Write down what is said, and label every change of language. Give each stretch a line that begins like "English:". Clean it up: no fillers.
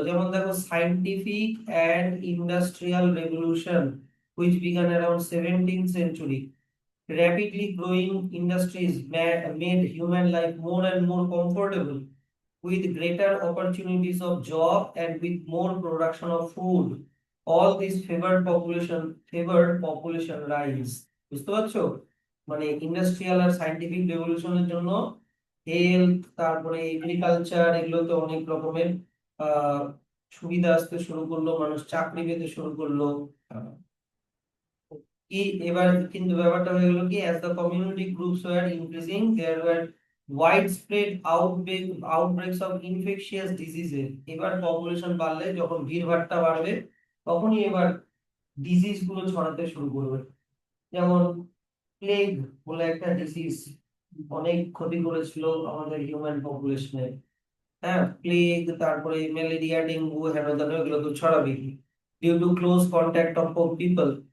Bangla: যেমন দেখো,
English: Scientific and industrial revolution which began around 17th century. Rapidly growing industries made human life more and more comfortable, with greater opportunities of job and with more production of food. All this favored population rise.
Bangla: বুঝতে পারছো? মানে industrial আর scientific রেভলিউশনের জন্য health, তারপরে agriculture, এগুলোতে অনেক রকমের আহ সুবিধা আসতে শুরু করলো, মানুষ চাকরি পেতে শুরু করলো। কি এবার কিন্তু ব্যাপারটা হয়ে গেল কি,
English: as the community groups were increasing, there were widespread outbreaks of infectious diseases.
Bangla: এবার পপুলেশন বাড়লে, যখন ভিড়ভাট্টা বাড়বে, তখনই এবার ডিজিজ গুলো ছড়াতে শুরু করবে। যেমন প্লেগ বলে একটা ডিজিজ অনেক ক্ষতি করেছিল আমাদের হিউম্যান পপুলেশনে। হ্যাঁ, প্লেগ, তারপরে ম্যালেরিয়া, ডেঙ্গু, হেন তেন, এগুলো তো ছড়াবেই
English: Due to close contact of people.